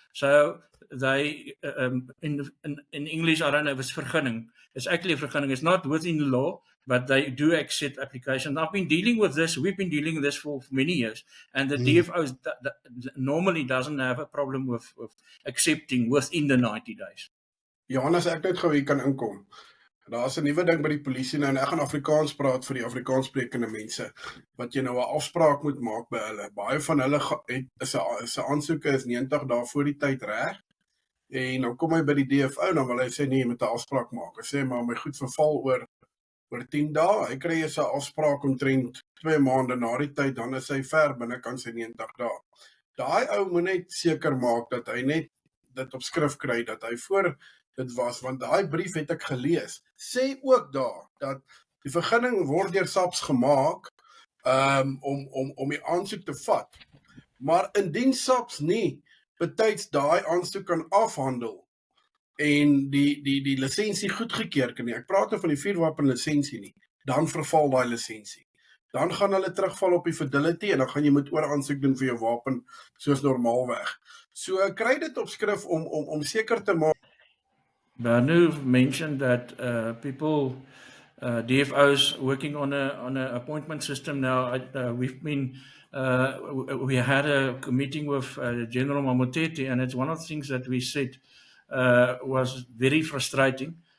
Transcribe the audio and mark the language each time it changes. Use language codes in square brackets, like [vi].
[en] So they in English, I don't know if it's vergunning. It's actually a vergunning. It's not within the law, but they do accept applications. I've been dealing with this. We've been dealing with this for many years, and the DFO normally doesn't have a problem with accepting within the 90 days. [af] Johan, as ek net gou hier kan inkom. Daar's 'n nuwe ding by die polisie nou en ek gaan Afrikaans praat vir die Afrikaanssprekende mense wat jy nou 'n afspraak moet maak by hulle. Baie van hulle is 'n aansoeke is 90 dae voor die tyd reg. En dan kom hy by die DFO en dan wil hy sê nee, jy moet 'n afspraak maak. Hy sê maar my goed verval oor 10 dae. Hy kry eers 'n afspraak omtrent 2 maande na die tyd, dan is hy ver binnekant sy 90 dae. Daai ou moet net seker maak dat hy net dit op skrif kry dat hy voor dit was, want daai brief het ek gelees. Sê ook daar dat die vergunning word deur SAPS gemaak om die aansoek te vat. Maar indien SAPS nie betyds daai aansoek kan afhandel en die lisensie goedgekeur kan nie. Ek praat nou van die vuurwapen lisensie nie. Dan verval daai lisensie. Dan gaan hulle terugval op die fidelity en dan gaan jy moet oor aansoek doen vir jou wapen soos normaalweg. So kry dit op skrif om seker te maak. [en] Bernu mentioned that people, DFOs working on an appointment system now. We had a meeting with General Mamoteti, and it's one of the things that we said was very frustrating.